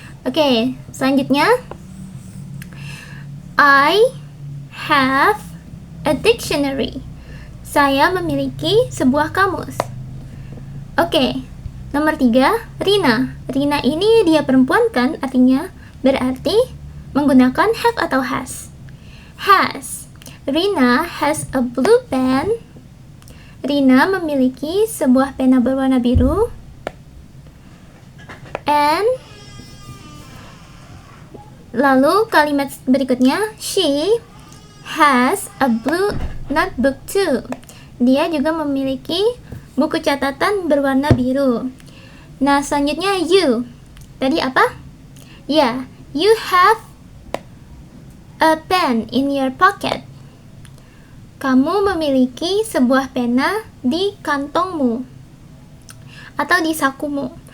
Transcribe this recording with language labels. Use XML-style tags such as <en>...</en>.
<id>Oke, selanjutnya</id> <en>I have a dictionary.</en> <id>Saya memiliki sebuah kamus. Oke, nomor 3, Rina. Rina ini dia perempuan kan, artinya berarti menggunakan have atau has. Has.</id> <en>Rina has a blue pen.</en> <id>Rina memiliki sebuah pena berwarna biru.</id> <en>And</en> <id>lalu kalimat berikutnya,</id> <en>she has a blue notebook too.</en> <id>Dia juga memiliki buku catatan berwarna biru. Nah, selanjutnya you. Tadi apa?</id> <en>Ya, you have a pen in your pocket.</en> <id>Kamu memiliki sebuah pena di kantongmu atau di sakumu.</id>